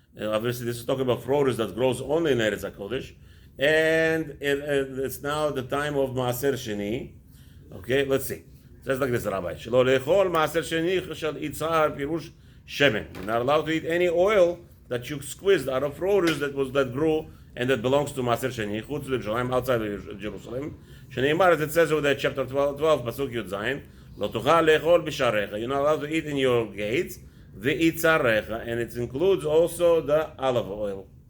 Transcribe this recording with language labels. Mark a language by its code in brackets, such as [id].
[en] Obviously, this is talking about produce that grows only in Eretz HaKodesh. And it's now the time of Maaser Sheni. Okay, let's see. It says like this, Rabbi. [he] שלא לאכול מעשר שני של יצהר פירוש שמן. [en] You're not allowed to eat any oil that you squeezed out of produce that grew and that belongs to Maaser Sheni, chutz Yerushalayim, outside of Jerusalem. Shneimar, as it says over there, chapter 12, Pasuk Yud Zayin, [he] lo tuchal le'echol b'sharecha. [en] You're not allowed to eat in your gates, v'itzarecha, and it includes also the olive oil.